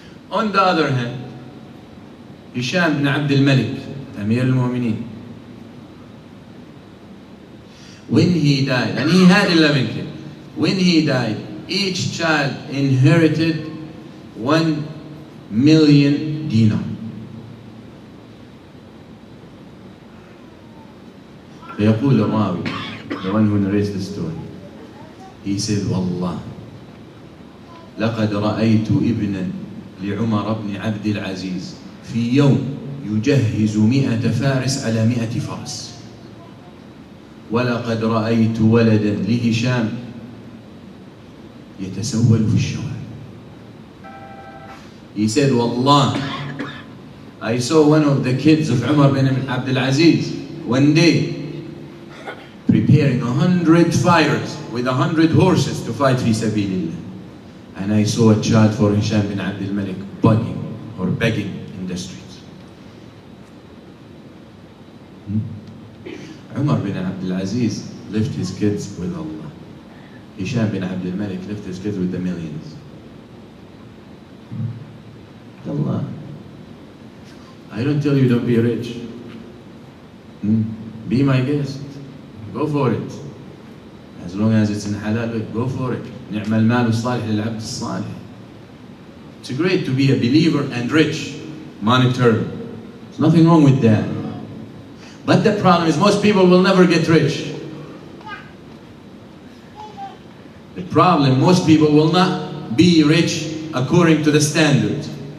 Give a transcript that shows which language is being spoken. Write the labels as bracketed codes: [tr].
[en] On the other hand, Hisham ibn Abdul Malik, Amir al-Mu'mineen, when he died, and he had 11 kids, when he died, each child inherited 1 million dinar. [ar] فيقول الراوي, [en] the one who narrates the story, he said, [ar] والله لقد رأيت ابنا لعمر بن عبد العزيز في يوم يجهز 100 فارس على 100 فرس، ولقد رأيت ولدا لهشام يتسول في الشوارع. [en] He said, والله, I saw one of the kids of Umar bin Abdul Aziz one day preparing 100 fighters with 100 horses to fight fi sabilillah. And I saw a child for Hisham bin Abdul Malik begging in the streets. Umar bin Abdul Aziz left his kids with Allah. Hisham bin Abdul Malik left his kids with the millions. Allah, I don't tell you don't be rich. Be my guest. Go for it. As long as it's in halal way, go for it. [ar] نعم المال الصالح للعبد الصالح. [en] It's great to be a believer and rich monetarily. There's nothing wrong with that. But the problem is most people will never get rich. The problem, most people will not be rich according to the standards.